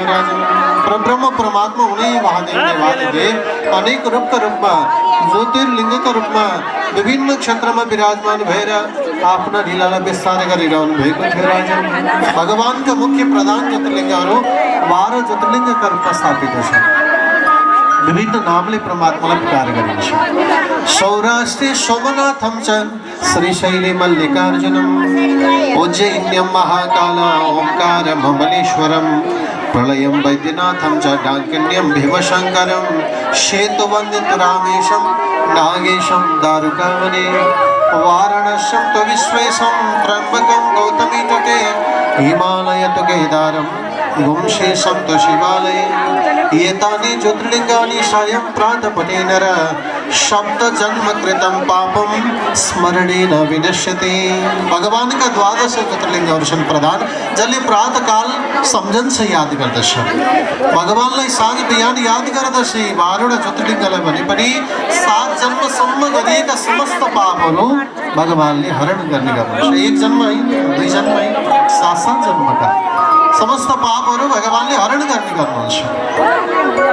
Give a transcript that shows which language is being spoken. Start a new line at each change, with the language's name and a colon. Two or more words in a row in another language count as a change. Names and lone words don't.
Nepali: राजन परब्रह्म परमात्मा हुने महादेव देवादिदेव अनेक रूपका रूपमा ज्योतिर्लिङ्गका रूपमा विभिन्न क्षेत्रमा विराजमान भएर आफ्ना लीलालाई विस्तार गरिरहनु भएको थियो। राजन भगवानका मुख्य प्रधान ज्योतिर्लिङ्गहरू 12 ज्योतिर्लिङ्गका रूपमा स्थापित छन्। विभिन्न नामले परमात्मालाई पुकार गरिन्छ।
Sanskrit: सौराष्ट्रे सोमनाथम च श्रीशैले मल्लिकार्जुनम उज्जैन्यम महाकाल ओंकार ममलेश्वरम प्रलयम वैद्यनाथम च डाकिन्यम भीमशंकरम शेतुवंदित रामेशम नागेशम दारुकावने वाराणस्यम तो विश्वेशम त्र्यंबकम गौतमी तटे हिमालय तो केदारम गुंशेशम तो शिवालय एतानि ज्योतिर्लिंगानि सायं प्रातपटे नर शब्द जन्म कृतं पापम स्मरणेन विनश्यते।
Nepali: भगवान का 12 ज्योतिर्लिङ्गहरू छन् प्रधान जसले प्रातःकाल सम्झन्छ याद गर्दछ। भगवानलाई साँझ बिहान याद गर्दछ। 12 ज्योतिर्लिङ्गलाई भने पनि 7 जन्मसम्म गरिएका समस्त पापहरू भगवानले हरण गर्ने गर्नुहुन्छ। 1 जन्म होइन 2 जन्म होइन 7 जन्मका समस्त पापहरू भगवानले हरण गर्ने गर्नुहुन्छ।